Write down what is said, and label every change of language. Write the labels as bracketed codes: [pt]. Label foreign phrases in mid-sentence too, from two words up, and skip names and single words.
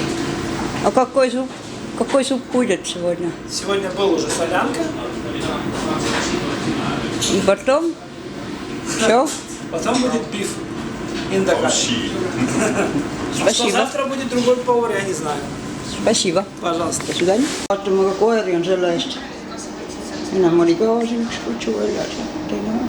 [ru] А какой суп будет сегодня? Сегодня был уже солянка, И потом? Все? потом будет биф индокачи. А что Спасибо. завтра будет другой повар, я не знаю. Spasiba. Пожалуйста. До свидания. [et] Vaatame, aga koeri on selle eest. Ennem oli ka siin üks kutsu väljas ja teine on.